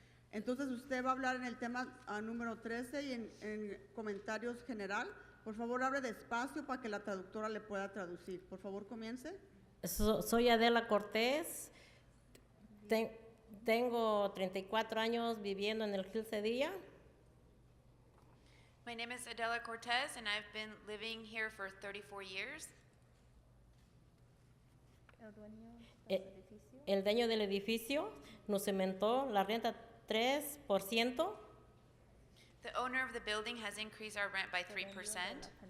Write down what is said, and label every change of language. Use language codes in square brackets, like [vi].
[es] Entonces, usted va a hablar en el tema número 13 y en comentarios general. Por favor, hable despacio para que la traductora le pueda traducir. Por favor, comience. Soy Adela Cortés. Tengo 34 años viviendo en el Gil Cedilla. [en] My name is Adela Cortez, and I've been living here for 34 years. [es] El dueño del edificio nos aumentó la renta 3%. [en] The owner of the building has increased our rent by 3%.